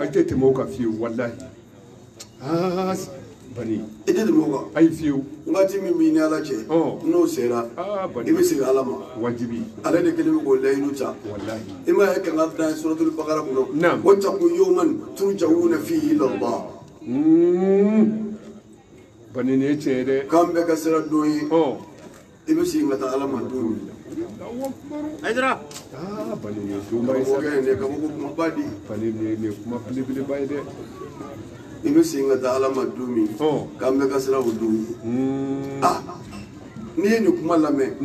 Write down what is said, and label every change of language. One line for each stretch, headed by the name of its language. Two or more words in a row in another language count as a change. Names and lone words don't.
Bambara: A tɛ tɛmɛ o kan fiyewu walahi. Bani. I tɛ tɛmɛ o kan. Ayi fiyewu. Waati min b'i ni ala cɛ n'o sera i bɛ segin ala ma wajibi ale de kelen bɛ k'o layidu ta wallahi i ma ye kanga dan suratul baqara kɔnɔ Naam.
Arabic: wattaqu yawman turja'una fihi ila Allah
Bambara: Bani ne tiɲɛ dɛ. k'an bɛɛ ka sira don ye i bɛ segin ka taa ala ma don min Aydara. Bani ne donba ye sa. karamɔgɔkɛ ne ka fɔ ko kumaba di Bani ne kuma belebeleba ye dɛ. i bɛ segin ka taa ala ma don min k'an bɛɛ ka sira o don ye n'i ye nin kuma lamɛn